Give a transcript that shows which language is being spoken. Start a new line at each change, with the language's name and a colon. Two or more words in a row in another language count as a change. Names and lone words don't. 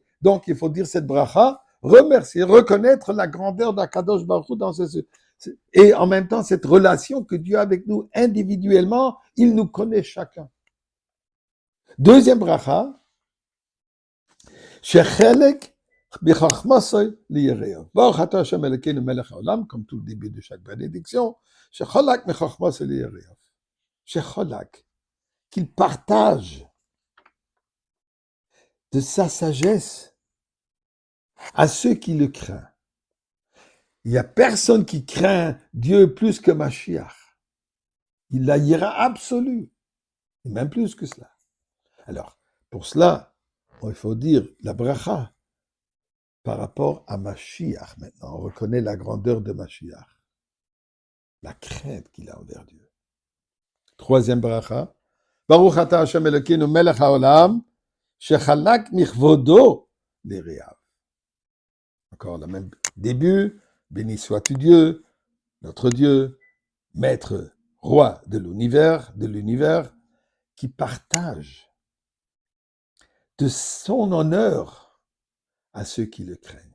French: Donc il faut dire cette bracha, remercier, reconnaître la grandeur d'
Hebrew: הקדוש ברוך הוא
French: dans et en même temps cette relation que Dieu a avec nous individuellement, il nous connaît chacun. Deuxième bracha,
Hebrew: שחלק מחכמתו ליראיו. ברוך אתה השם אלוקינו מלך העולם,
French: comme tout le début de chaque bénédiction,
Hebrew: שחלק מחכמתו ליראיו. Shecholak,
French: qu'il partage de sa sagesse à ceux qui le craignent. Il n'y a personne qui craint Dieu plus que Mashiach. Il a hiera absolue, et même plus que cela. Alors, pour cela, il faut dire la bracha par rapport à Mashiach maintenant. On reconnaît la grandeur de Mashiach, la crainte qu'il a envers Dieu. Troisième bracha,
Hebrew: ברוך אתה השם אלוקינו מלך העולם, שחלק מכבודו ליראיו.
French: Encore le même début, béni sois-tu Dieu, notre Dieu, maître, roi de l'univers, qui partage de son honneur à ceux qui le craignent.